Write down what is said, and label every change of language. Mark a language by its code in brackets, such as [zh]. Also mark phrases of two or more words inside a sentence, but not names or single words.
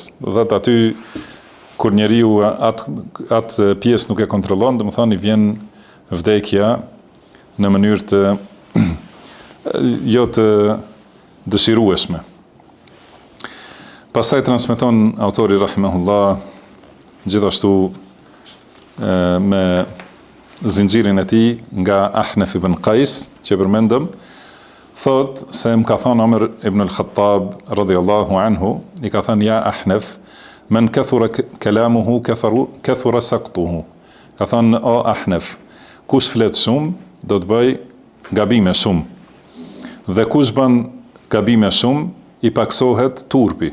[sq] Do thot aty kur njeriu atë pjesë nuk e kontrollon, domethënë i vjen vdekja në mënyrë të jo të dëshirueshme. Pastaj transmeton autori rahimahullah gjithashtu me zinxhirin e tij nga Ahnaf ibn Qais, që përmendëm, thot se më ka thënë Omer ibn al-Khattab [ar] رضي الله عنه, [sq] i ka thënë [ar] يا أحنف، من كثر كلامه كثر سقطه. [sq] Ka thënë o Ahnaf, kush flet shumë do të bëj gabime shumë. Dhe kush bën gabime shumë i paksohet turpi.